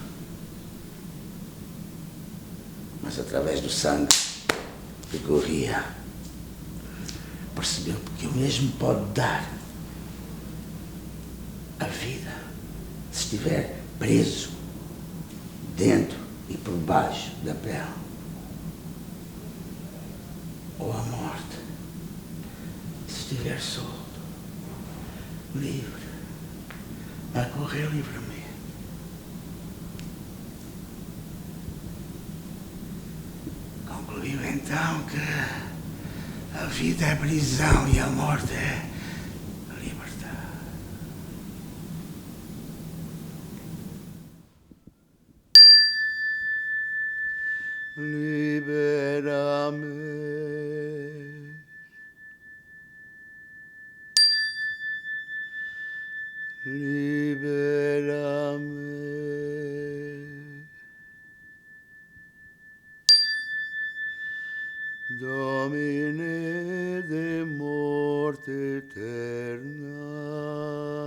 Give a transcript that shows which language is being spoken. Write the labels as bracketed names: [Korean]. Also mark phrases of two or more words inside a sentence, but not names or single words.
[Portuguese] Mas através do sangue que corria, percebeu que o mesmo pode dar a vida se estiver preso dentro e por baixo da pele, ou a morte se estiver solto, livre, a correr livremente. Concluiu então que a vida é prisão e a morte é liberdade. [Latin] Libera-me. Libera-me, Domine de morte eterna.